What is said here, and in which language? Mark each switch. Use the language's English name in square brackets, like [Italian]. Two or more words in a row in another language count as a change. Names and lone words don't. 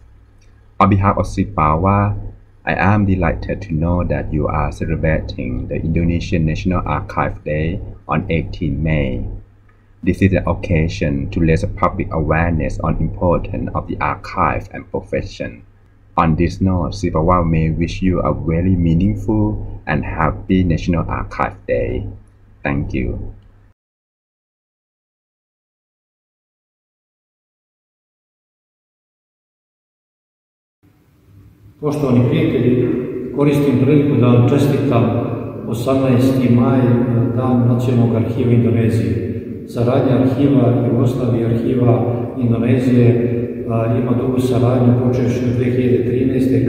[English] On behalf of SIPAWA, I am delighted to know that you are celebrating the Indonesian National Archive Day on 18 May. This is an occasion to raise public awareness on the importance of the archive and profession. On this note, SIPAWA may wish you a very meaningful and happy National Archive Day. Thank you. [Serbian] Poštovani prijatelji, koristim priliku da vam čestitam 18. maj, Dan Nacionalnog arhiva Indonezije. Saradnja arhiva Jugoslavije i arhiva Indonezije ima dugu saradnju počevši od 2013.